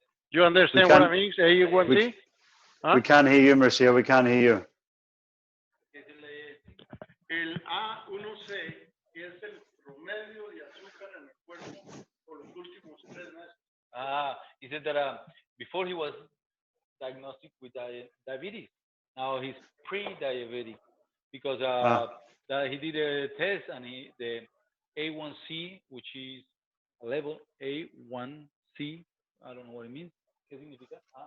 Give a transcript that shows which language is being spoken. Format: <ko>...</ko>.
<en>You understand what I mean? A1C? We can't hear you, Marcia. We can't hear you.</en> <es>El A1C es el promedio de azúcar en el cuerpo por los últimos 3 meses.</es> <en>He said that before he was diagnosed with diabetes. Now he's pre-diabetic because he did a test and the A1C, which is a level A1C, I don't know what it means.</en> <es>¿Qué significa?</es>